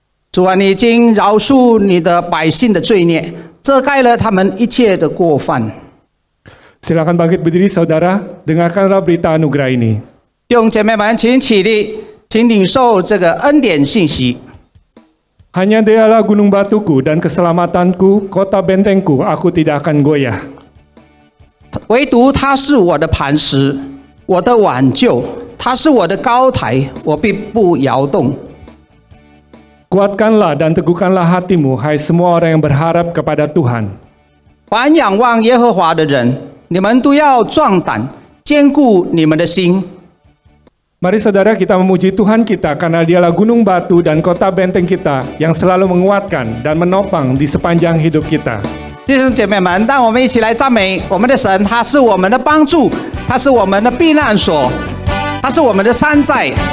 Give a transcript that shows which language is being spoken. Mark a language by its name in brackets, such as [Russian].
[Chinese] 主啊，你已经饶恕你的百姓的罪孽，遮盖了他们一切的过犯。 [Indonesian] Silakan bangkit berdiri, saudara. Dengarkanlah berita anugerah ini. [Chinese] 弟兄姐妹们，请起立，请领受这个恩典信息。 [Indonesian] Hanya Dialah gunung batuku dan keselamatanku, kota bentengku, aku tidak akan goyah. [Chinese] 唯独他是我的磐石，我的挽救，他是我的高台，我必不摇动。 [Indonesian] Kuatkanlah dan teguhkanlah hatimu, hai semua orang yang berharap kepada Tuhan. [Chinese] 凡仰望耶和华的人，你们都要壮胆，坚固你们的心。 [Indonesian] Mari saudara kita memuji Tuhan kita karena Dialah gunung batu dan kota benteng kita yang selalu menguatkan dan menopang di sepanjang hidup kita. [Chinese] 弟兄姐妹们，让我们一起来赞美我们的神，他是我们的帮助，他是我们的避难所，他是我们的山寨。